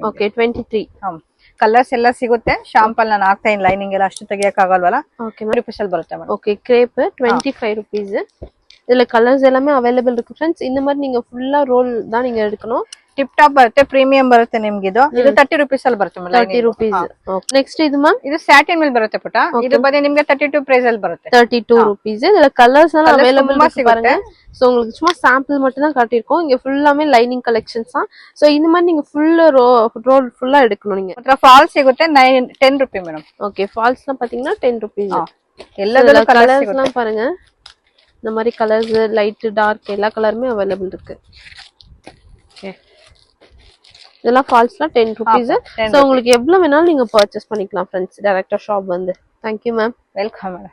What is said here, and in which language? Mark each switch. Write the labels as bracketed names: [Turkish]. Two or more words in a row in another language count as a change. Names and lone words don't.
[Kannada] ಓಕೆ 23. ಕಲರ್ಸ್ ಎಲ್ಲ ಸಿಗುತ್ತೆ. ಶಾಂಪಲ್ ನಾನು ಹಾಕ್ತಾ ಇನ್ ಲೈನಿಂಗ್ ಎಲ್ಲ ಅಷ್ಟು ತೆಗಿಯಕ್ ಆಗಲ್ವಲ್ಲ. ಓಕೆ ರೂಪೀಸ್ ಅಲ್ಲಿ ಬರುತ್ತೆ ಮೇಡಮ್. [Tamil] ஓகே கிரேப் 25 rupees. இதுல கலர்ஸ் எல்லாமே அவைலபிள் இருக்கு फ्रेंड्स. இந்த மாதிரி நீங்க ஃபுல்லா ரோல் தான் நீங்க எடுக்கணும். [Kannada] ಟಿಪ್ ಟಾಪ್ ಬರುತ್ತೆ. ಪ್ರೀಮಿಯಂ ಬರುತ್ತೆ ನಿಮ್ಗೆ. ಇದು 30 ರೂಪೀಸ್ ಅಲ್ಲಿ ಬರುತ್ತೆ. 30 rupees. ನೆಕ್ಸ್ಟ್ ಇದು ಮ್ಯಾಮ್. ಇದು ಸ್ಯಾಟಿನ್ ಮೇಲೆ ಬರುತ್ತೆ ಪುಟ. ಇದು ಬಂದು ನಿಮ್ಗೆ 32 ಪ್ರೈಸ್ ಅಲ್ಲಿ ಬರುತ್ತೆ. 32 rupees. [Tamil] இதுல கலர்ஸ் எல்லாம் அவைலபிள் இருக்கு பாருங்க. சோ உங்களுக்கு சும்மா சாம்பிள் மட்டும் தான் காட்டியிருக்கோம். இங்க ஃபுல்லாமே லைனிங் கலெக்ஷன்ஸ் தான். சோ இந்த மாதிரி நீங்க ஃபுல் ரோல் ஃபுல்லா எடுக்கணும் நீங்க. [Kannada] ಮತ್ತೆ ಫಾಲ್ಸ್ ಸಿಗುತ್ತೆ 10 ರೂಪಾಯಿ ಮೇಡಮ್. [Tamil] ஓகே ஃபால்ஸ்லாம் பாத்தீங்கன்னா 10 rupees. [Kannada] ಎಲ್ಲದಲ್ಲೂ [Tamil] கலர்ஸ் எல்லாம் பாருங்க. இந்த மாதிரி கலர்ஸ் லைட் டார்க் எல்லா கலருமே அவைலபிள் இருக்கு. ஓகே இதெல்லாம் ஃபால்ஸ்லாம் 10 rupees. சோ உங்களுக்கு எவ்வளவு வேணாலும் நீங்க பர்ச்சேஸ் பண்ணிக்கலாம் फ्रेंड्स. டைரக்டா ஷாப் வந்து தேங்க்யூ மேம். [Kannada] ವೆಲ್ಕಮ್ ಮೇಡಮ್.